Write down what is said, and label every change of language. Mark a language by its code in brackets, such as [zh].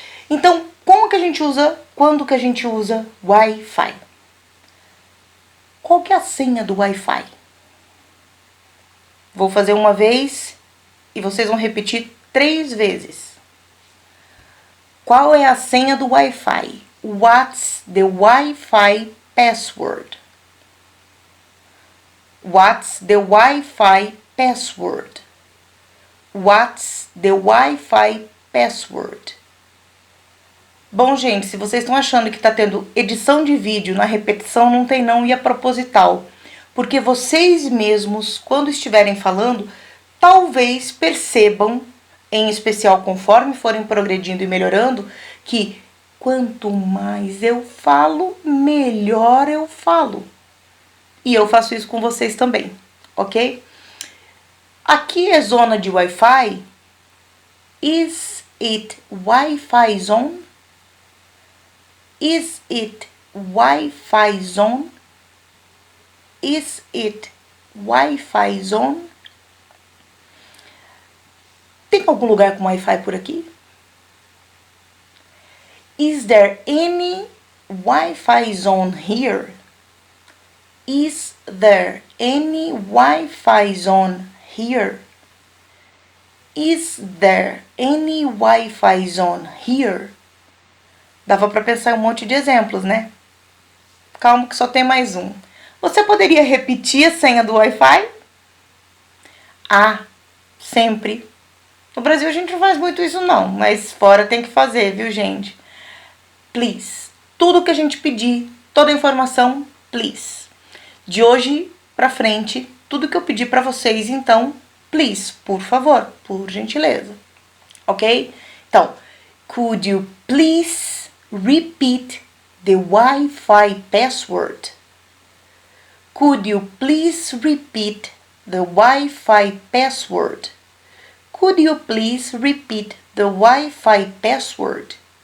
[pt] Então, como que a gente usa, quando que a gente usa Wi-Fi? Qual que é a senha do Wi-Fi? Vou fazer uma vez e vocês vão repetir 3 vezes. Qual é a senha do Wi-Fi? [en] What's the Wi-Fi password? What's the Wi-Fi password? What's the Wi-Fi password? [pt] Bom, gente, se vocês estão achando que está tendo edição de vídeo na repetição, não tem não, e é proposital. Porque vocês mesmos, quando estiverem falando, talvez percebam, em especial conforme forem progredindo e melhorando, que quanto mais eu falo, melhor eu falo. E eu faço isso com vocês também, ok? Aqui é zona de Wi-Fi. [en] Is it Wi-Fi zone? Is it Wi-Fi zone? Is it Wi-Fi zone? [pt] Tem algum lugar com Wi-Fi por aqui? [en] Is there any Wi-Fi zone here? Is there any Wi-Fi zone here? Is there any Wi-Fi zone here? [pt] Dava para pensar em um monte de exemplos, né? Calma que só tem mais um. Você poderia repetir a senha do Wi-Fi? Ah, sempre. No Brasil a gente não faz muito isso não, mas fora tem que fazer, viu, gente? Please. Tudo que a gente pedir, toda a informação, please. De hoje pra frente, tudo que eu pedir pra vocês, então, please, por favor, por gentileza. Ok? Então, [en] could you please repeat the Wi-Fi password? Could you please repeat the Wi-Fi password? Could you please repeat the Wi-Fi password?